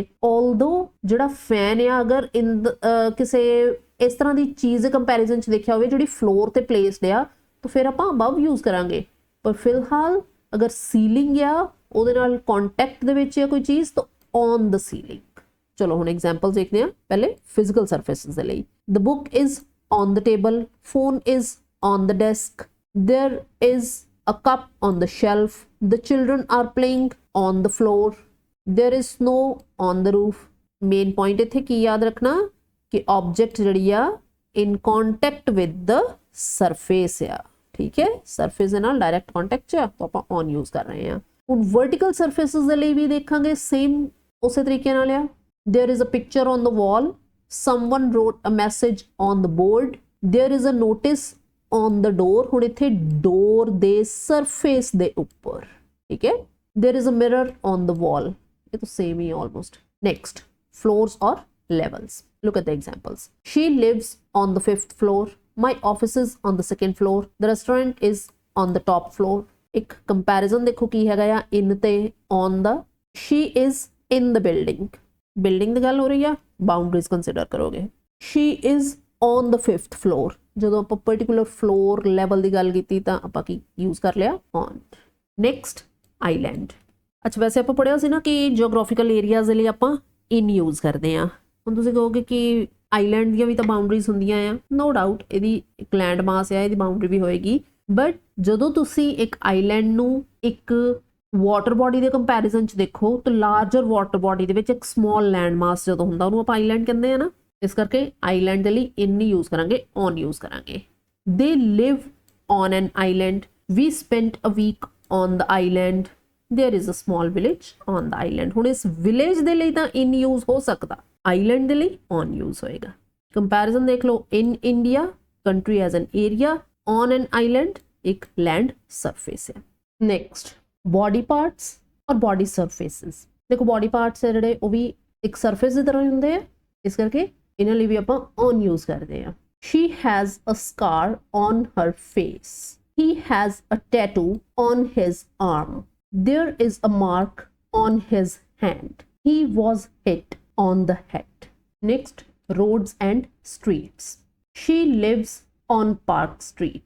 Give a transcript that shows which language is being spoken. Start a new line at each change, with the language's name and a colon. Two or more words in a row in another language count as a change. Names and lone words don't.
Punjabi: ਆਲਦੋ ਜਿਹੜਾ ਫੈਨ ਆ ਅਗਰ ਕਿਸੇ ਇਸ ਤਰ੍ਹਾਂ ਦੀ ਚੀਜ਼ ਦੇ ਕੰਪੈਰੀਜ਼ਨ 'ਚ ਦੇਖਿਆ ਹੋਵੇ ਜਿਹੜੀ ਫਲੋਰ ਤੇ ਪਲੇਸਡ ਆ ਤਾਂ ਫਿਰ ਆਪਾਂ
English: above use
Punjabi: ਕਰਾਂਗੇ, ਪਰ ਫਿਲਹਾਲ ਅਗਰ ਸੀਲਿੰਗ ਆ ਉਹਦੇ ਨਾਲ ਕੰਟੈਕਟ ਦੇ ਵਿੱਚ ਆ ਕੋਈ ਚੀਜ਼ ਤਾਂ
English: on the ceiling.
Punjabi: ਚਲੋ ਹੁਣ ਐਗਜ਼ਾਮਪਲ ਦੇਖਦੇ ਹਾਂ। ਪਹਿਲੇ
English: physical surfaces
Punjabi: ਦੇ ਲਈ,
English: the book is on the table, phone is on the desk, there is a cup on the shelf, the children are playing on the floor, there is snow on the roof। main point
Punjabi: ਇੱਥੇ ਕੀ ਯਾਦ ਰੱਖਣਾ ਕਿ object ਜਿਹੜੀ ਆ
English: in contact with the surface
Punjabi: ਆ, ਠੀਕ ਹੈ। surface ਦੇ ਨਾਲ
English: direct contact
Punjabi: 'ਚ ਆ ਤਾਂ ਆਪਾਂ
English: on use
Punjabi: ਕਰ ਰਹੇ ਹਾਂ। ਹੁਣ
English: vertical surfaces
Punjabi: ਦੇ ਲਈ ਵੀ ਦੇਖਾਂਗੇ, same ਉਸੇ ਤਰੀਕੇ ਨਾਲ ਆ।
English: there is a picture on the wall, someone wrote a message on the board, there is a notice on the door।
Punjabi: ਹੁਣ ਇੱਥੇ door ਦੇ surface ਦੇ ਉੱਪਰ, ਠੀਕ ਹੈ।
English: there is a mirror on the wall,
Punjabi: ਇਹ ਤਾਂ same ਹੀ almost।
English: next, floors or levels, look at the examples। she lives on the 5th floor, my office is on the 2nd floor, the restaurant is on the top floor।
Punjabi: ਇੱਕ comparison ਦੇਖੋ ਕੀ ਹੈਗਾ ਆ, in ਤੇ on ਦਾ।
English: she is in the building,
Punjabi: ਬਿਲਡਿੰਗ ਦੀ ਗੱਲ ਹੋ ਰਹੀ ਆ,
English: boundaries consider
Punjabi: ਕਰੋਗੇ।
English: she is on the 5th floor,
Punjabi: ਜਦੋਂ ਆਪਾਂ
English: particular floor level
Punjabi: ਦੀ ਗੱਲ ਕੀਤੀ ਤਾਂ ਆਪਾਂ ਕੀ ਯੂਜ਼ ਕਰ ਲਿਆ, on।
English: next, island.
Punjabi: ਅੱਛਾ, ਵੈਸੇ ਆਪਾਂ ਪੜ੍ਹਿਆ ਸੀ ਨਾ ਕਿ
English: geographical areas
Punjabi: ਦੇ ਲਈ ਆਪਾਂ
English: in use
Punjabi: ਕਰਦੇ ਹਾਂ। ਹੁਣ ਤੁਸੀਂ ਕਹੋਗੇ ਕਿ ਆਈਲੈਂਡ ਦੀਆਂ ਵੀ ਤਾਂ ਬਾਉਂਡਰੀਜ਼ ਹੁੰਦੀਆਂ ਆ,
English: no doubt
Punjabi: ਇਹਦੀ ਇੱਕ
English: land mass
Punjabi: ਆ, ਇਹਦੀ ਬਾਉਂਡਰੀ ਵੀ ਹੋਏਗੀ, ਬਟ ਜਦੋਂ ਤੁਸੀਂ ਇੱਕ ਆਈਲੈਂਡ ਨੂੰ ਇੱਕ
English: water body
Punjabi: ਦੇ ਕੰਪੈਰੀਜ਼ਨ 'ਚ ਦੇਖੋ ਤਾਂ
English: larger water body
Punjabi: ਦੇ ਵਿੱਚ ਇੱਕ
English: small land mass
Punjabi: ਜਦੋਂ ਹੁੰਦਾ ਉਹਨੂੰ ਆਪਾਂ ਆਈਲੈਂਡ ਕਹਿੰਦੇ ਆ ਨਾ। ਇਸ ਕਰਕੇ ਆਈਲੈਂਡ ਕੇ ਲਈ ਇਨ ਨਹੀਂ ਯੂਜ਼ ਕਰਾਂਗੇ,
English: on use
Punjabi: करांगे।
English: they live on an island, we spent a week on the island, there is a small village on the island.
Punjabi: ਹੁਣ ਇਸ ਵਿਲੇਜ ਦੇ ਲਈ ਤਾਂ
English: in use
Punjabi: ਹੋ ਸਕਦਾ, ਆਈਲੈਂਡ ਦੇ ਲਈ
English: on use
Punjabi: होएगा।
English: कंपैरिजन
Punjabi: ਦੇਖ ਲੋ,
English: in India country as an area, on an island एक land surface है। next body parts और body surfaces.
Punjabi: देखो
English: body parts
Punjabi: है ਜਿਹੜੇ ਉਹ ਵੀ ਇੱਕ ਸਰਫੇਸ ਦੀ ਤਰ੍ਹਾਂ ਹੁੰਦੇ ਆ, ਇਸ ਕਰਕੇ ਇਹਨਾਂ ਲਈ ਵੀ ਆਪਾਂ
English: on use
Punjabi: ਕਰਦੇ ਆ।
English: She has a scar on her face. He has a tattoo on his arm. There is a mark on his hand. He was hit on the head. Next, roads and streets. She lives on Park Street.